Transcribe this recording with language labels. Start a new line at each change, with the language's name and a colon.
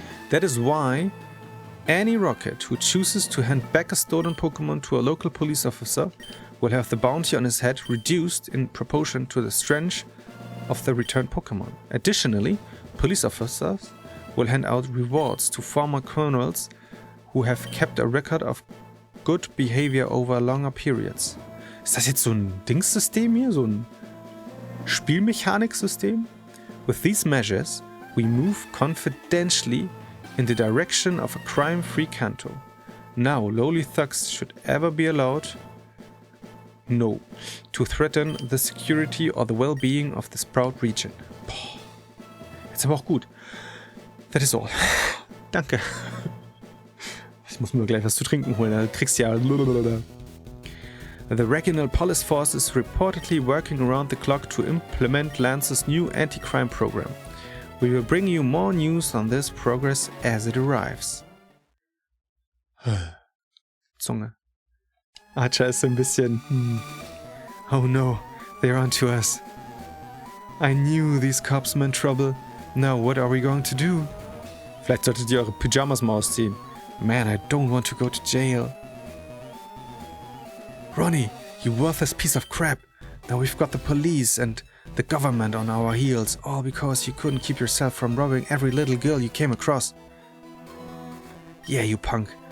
English: That is why any Rocket who chooses to hand back a stolen Pokémon to a local police officer will have the bounty on his head reduced in proportion to the strength of the returned Pokémon. Additionally, police officers will hand out rewards to former criminals who have kept a record of good behavior over longer periods.
German: Ist das jetzt so ein Dingssystem hier? So ein Spielmechaniksystem?
English: With these measures, we move confidentially in the direction of a crime-free Kanto. Now, lowly thugs should ever be allowed to threaten the security or the well-being of this proud region.
German: Boah. Jetzt aber auch gut.
English: That is all.
German: Danke. Ich muss mir gleich was zu trinken holen, da kriegst du ja...
English: The regional police force is reportedly working around the clock to implement Lance's new anti-crime program. We will bring you more news on this progress as it arrives.
German: Zunge. Archer ist ein bisschen...
English: Oh no, they're onto us. I knew these cops meant trouble. Now what are we going to do?
German: Vielleicht solltet ihr eure Pyjamas mal ausziehen.
English: Man, I don't want to go to jail. Ronnie, you worthless piece of crap. Now we've got the police and the government on our heels, all because you couldn't keep yourself from robbing every little girl you came across. Yeah, you punk.